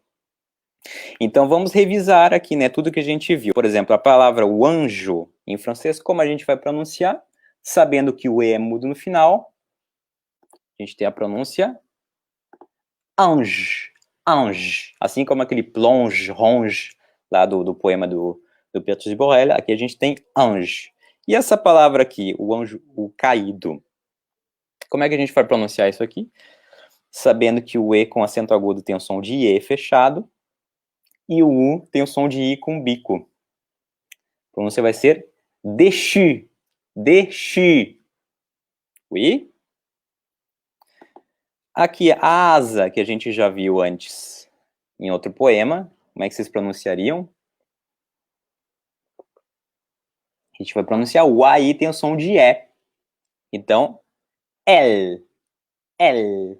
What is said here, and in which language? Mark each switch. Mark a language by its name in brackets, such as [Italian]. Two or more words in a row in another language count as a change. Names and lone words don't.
[Portuguese] Então vamos revisar aqui, né, tudo que a gente viu. Por exemplo, a palavra o anjo, em francês, como a gente vai pronunciar? Sabendo que o E é mudo no final, a gente tem a pronúncia [French] ange, ange. [Portuguese] Assim como aquele [French] plonge, ronge, [Portuguese] lá do poema do Petrus Borel, aqui a gente tem ange. E essa palavra aqui, o anjo, o caído, como é que a gente vai pronunciar isso aqui? Sabendo que o E com acento agudo tem o som de E fechado, e o U tem o som de I com bico. A pronúncia vai ser [French] déchu, déchu. [Portuguese] Oui? Aqui, a asa, que a gente já viu antes em outro poema, como é que vocês pronunciariam? A gente vai pronunciar o A e tem o som de E. Então, L, L.